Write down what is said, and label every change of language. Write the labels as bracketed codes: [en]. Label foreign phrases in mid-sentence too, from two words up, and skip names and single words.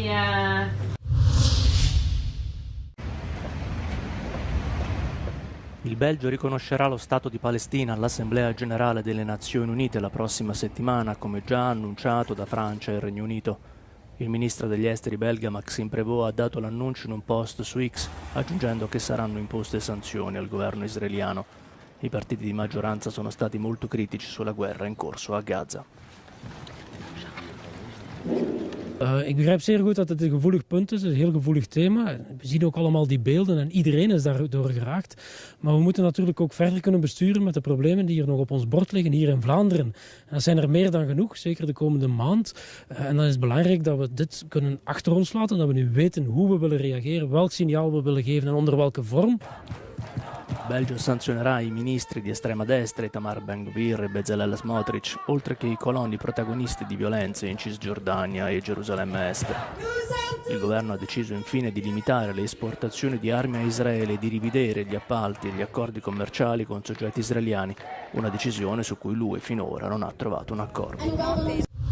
[it] Il Belgio riconoscerà lo Stato di Palestina all'Assemblea Generale delle Nazioni Unite la prossima settimana, come già annunciato da Francia e Regno Unito. Il ministro degli esteri belga Maxime Prévost ha dato l'annuncio in un post su X, aggiungendo che saranno imposte sanzioni al governo israeliano. I partiti di maggioranza sono stati molto critici sulla guerra in corso a Gaza. [nl] Ik begrijp zeer goed dat het een gevoelig punt is, een heel gevoelig thema. We zien ook allemaal die beelden en iedereen is daardoor geraakt. Maar we moeten natuurlijk ook verder kunnen besturen met de problemen die hier nog op ons bord liggen, hier in Vlaanderen. En dat zijn er meer dan genoeg, zeker de komende maand. En dan is het belangrijk dat we dit kunnen achter ons laten, dat we nu weten hoe we willen reageren, welk signaal we willen geven en onder welke vorm. [it] Belgio sanzionerà i ministri di estrema destra Itamar Ben-Gvir e Bezalel Smotrich, oltre che i coloni protagonisti di violenze in Cisgiordania e Gerusalemme Est. Il governo ha deciso infine di limitare le esportazioni di armi a Israele e di rivedere gli appalti e gli accordi commerciali con soggetti israeliani, una decisione su cui l'UE finora non ha trovato un accordo.